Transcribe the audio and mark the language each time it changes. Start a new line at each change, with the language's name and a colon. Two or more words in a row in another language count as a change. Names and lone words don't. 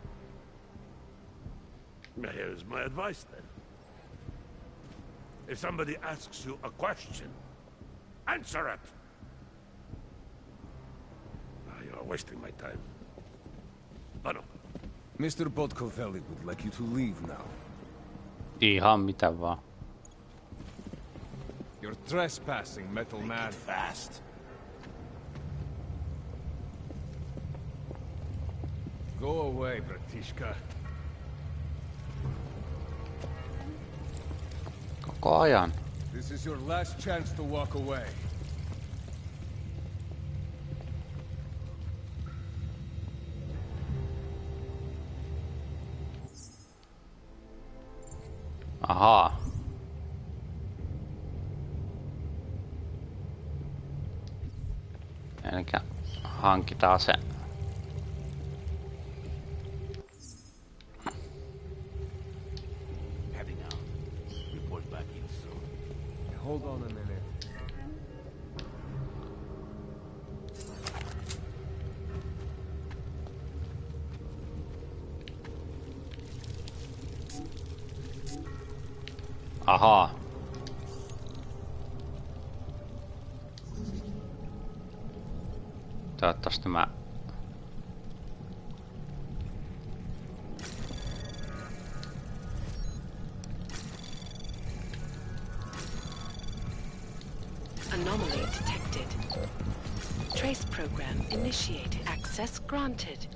English: Here's my advice, then. If somebody asks you a question, answer it! You are wasting my time. Oh, no. Mr. Podkovelli would like you to leave now.
Finnish: Ihan mitä vaan.
English: You're trespassing, metal man. Fast. Go away, Bratishka.
Finnish: Koko ajan.
English: This is your last chance to walk away.
Finnish: Ahaa. Elikkä hankitaan se.
English: Heading out. Report back in soon. Hold on a minute.
Finnish: Ahaa. Toivottavasti mä...
English: Anomaly detected. Trace program initiated. Access granted.